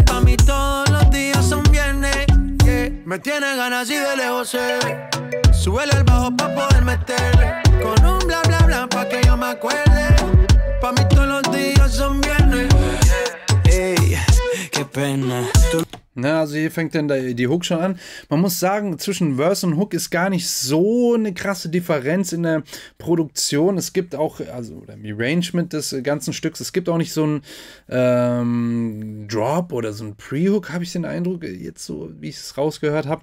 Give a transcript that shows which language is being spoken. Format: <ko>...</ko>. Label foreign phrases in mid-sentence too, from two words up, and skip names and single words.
<es>Pa' mí todos los días son viernes. Yeah. Me tiene ganas y de lejos se ve. Súbele al bajo pa' poder meterle. Con un bla bla bla pa' que yo me acuerde. Pa' mí todos los días son viernes. Ey, qué pena.</es> <de>Na, also hier fängt dann die Hook schon an. Man muss sagen, zwischen Verse und Hook ist gar nicht so eine krasse Differenz in der Produktion. Es gibt auch, also oder im Arrangement des ganzen Stücks, es gibt auch nicht so einen Drop oder so einen Pre-Hook, habe ich den Eindruck, jetzt so, wie ich es rausgehört habe.</de>